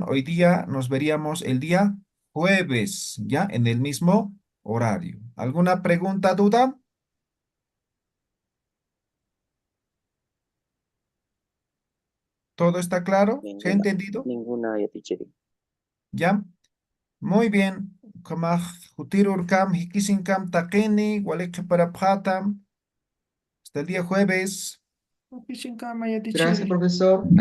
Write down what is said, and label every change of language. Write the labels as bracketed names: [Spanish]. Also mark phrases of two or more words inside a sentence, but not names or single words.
[Spanish] Hoy día nos veríamos el día jueves, ¿ya? En el mismo horario. ¿Alguna pregunta, duda? ¿Todo está claro? ¿Se ha Ninguna, entendido? ninguna, ya teacher. ¿Ya? Muy bien. [Aymara] Kamaj hutirurkam, hikisinkam, takeni, [Spanish] para hasta el día jueves. Gracias, profesor.